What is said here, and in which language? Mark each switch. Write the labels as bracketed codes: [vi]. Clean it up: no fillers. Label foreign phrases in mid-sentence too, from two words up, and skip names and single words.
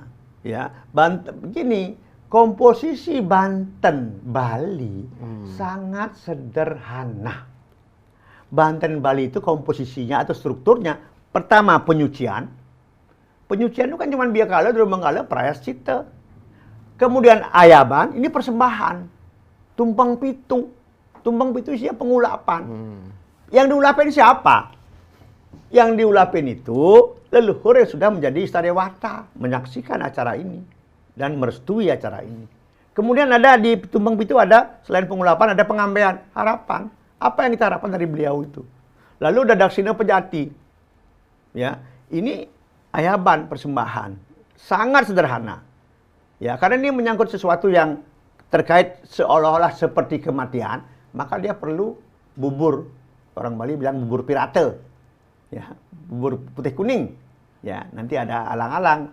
[id] Ya, Banten begini, komposisi Banten Bali sangat sederhana. Banten Bali itu komposisinya atau strukturnya pertama penyucian. Penyucian itu kan cuma biakala, drumanggala, prayascita. Kemudian ayaban, ini persembahan. Tumpang pitu. Tumpang pitu isinya pengulapan. Yang diulapin siapa? Yang diulapin itu leluhur yang sudah menjadi istadewata, menyaksikan acara ini dan merestui acara ini. Kemudian ada di tumpang pitu ada selain pengulapan ada pengambaian, harapan. Apa yang kita harapkan dari beliau itu? Lalu ada daksina pejati. Ya, ini ayaban persembahan. Sangat sederhana. Ya, karena ini menyangkut sesuatu yang terkait seolah-olah seperti kematian, maka dia perlu bubur orang Bali bilang bubur pirate, ya, bubur putih kuning, ya, nanti ada alang-alang.